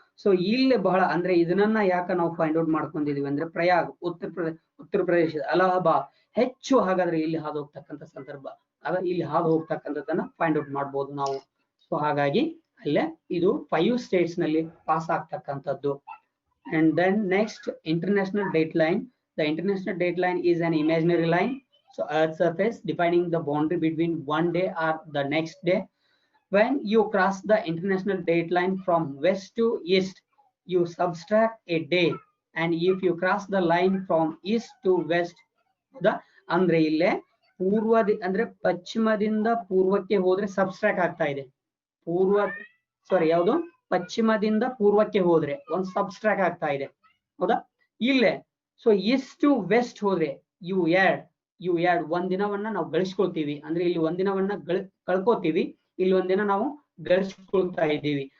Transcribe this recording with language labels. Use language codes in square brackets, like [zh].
[kn] So ಇಲ್ಲಿ ಬಹಳ ಅಂದ್ರೆ ಇದನ್ನ ಯಾಕೆ ನಾವು ಫೈಂಡ್ ಔಟ್ ಮಾಡ್ಕೊಂಡಿದೀವಿ ಅಂದ್ರೆ ಪ್ರಯಾಗ್, ಉತ್ತರ ಪ್ರದೇಶದ ಅಲಹಾಬಾದ್ ಹೆಚ್ಚು ಹಾಗಾದ್ರೆ ಇಲ್ಲಿ ಹಾದು ಹೋಗ್ತಕ್ಕಂಥ ಸಂದರ್ಭ, ಇಲ್ಲಿ ಹಾದು ಹೋಗ್ತಕ್ಕಂಥದ್ದನ್ನ ಫೈಂಡ್ ಔಟ್ ಮಾಡ್ಬೋದು ನಾವು. ಸೊ ಹಾಗಾಗಿ ಅಲ್ಲೇ ಇದು 5 states ನಲ್ಲಿ ಪಾಸ್ ಆಗ್ತಕ್ಕಂಥದ್ದು. [en] And then next international date line. The international date line is an imaginary line. So earth surface defining the boundary between one day or the next day. When you cross the international date line from west to east, you subtract a day, and if you cross the line from east to west, [kn] ಅಂದ್ರೆ ಇಲ್ಲೇ ಅಂದ್ರೆ ಪಶ್ಚಿಮದಿಂದ ಪೂರ್ವಕ್ಕೆ ಹೋದ್ರೆ subtract ಆಗ್ತಾ ಇದೆ. ಯಾವುದು ಪಶ್ಚಿಮದಿಂದ ಪೂರ್ವಕ್ಕೆ ಹೋದ್ರೆ ಒಂದು ಸಬ್ಸ್ಟ್ರಾಕ್ಟ್ ಆಗ್ತಾ ಇದೆ, ಹೌದಾ? ಇಲ್ಲೇ ಸೊ ಈಸ್ಟ್ ಟು ವೆಸ್ಟ್ ಹೋದ್ರೆ [en] you add [kn] ಒಂದ್ ದಿನವನ್ನ ನಾವು ಗಳಿಸ್ಕೊಳ್ತೀವಿ. ಅಂದ್ರೆ ಇಲ್ಲಿ ಒಂದಿನವನ್ನ ಕಳ್ಕೋತೀವಿ, ಇಲ್ಲಿ ಒಂದಿನ ನಾವು ಗಳಿಸ್ಕೊಳ್ತಾ ಇದ್ದೀವಿ.